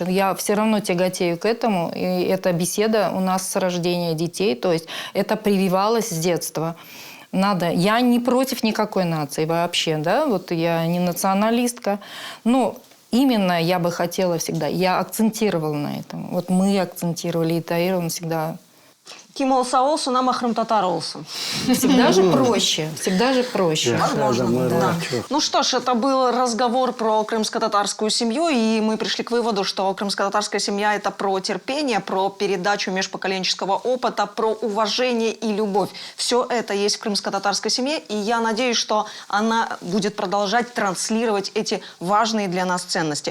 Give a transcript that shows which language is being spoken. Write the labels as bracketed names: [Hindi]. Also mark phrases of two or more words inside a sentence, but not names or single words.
[Russian] Я все равно тяготею к этому. И эта беседа у нас с рождения детей. То есть это прививалось с детства. Надо. Я не против никакой нации вообще, да, вот я не националистка, но именно я бы хотела всегда, я акцентировала на этом. Вот мы акцентировали, и Таир, всегда. [Crimean Tatar] Ким олса олсун, ама хрым-татар олсун. [Russian] Всегда же проще, всегда же проще. Возможно, да. да. Ну что ж, это был разговор про крымско-татарскую семью, и мы пришли к выводу, что крымско-татарская семья – это про терпение, про передачу межпоколенческого опыта, про уважение и любовь. Все это есть в крымско-татарской семье, и я надеюсь, что она будет продолжать транслировать эти важные для нас ценности.